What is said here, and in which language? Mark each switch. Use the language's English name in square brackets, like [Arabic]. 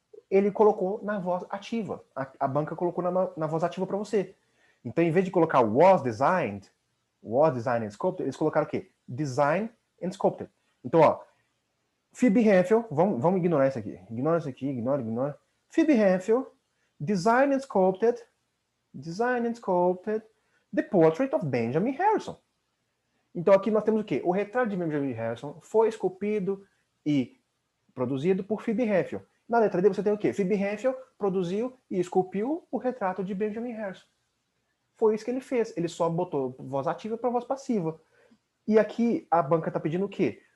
[Portuguese] Ele colocou na voz ativa. A banca colocou na voz ativa para você. Então, em vez de colocar [English] was designed and sculpted, [Portuguese] eles colocaram o quê? [English] Design and sculpted. [Portuguese] Então, ó, Phoebe Hanfield, vamos ignorar isso aqui. Ignora isso aqui, ignora. [English] Phoebe Hanfield, design and sculpted the portrait of Benjamin Harrison. [Portuguese] Então aqui nós temos o quê? O retrato de Benjamin Harrison foi esculpido e produzido por Phoebe Hanfield. Na letra D você tem o quê? Phoebe Hanfield produziu e esculpiu o retrato de Benjamin Harrison. Foi isso que ele fez. Ele só botou voz ativa para voz passiva. E aqui a banca está pedindo o quê?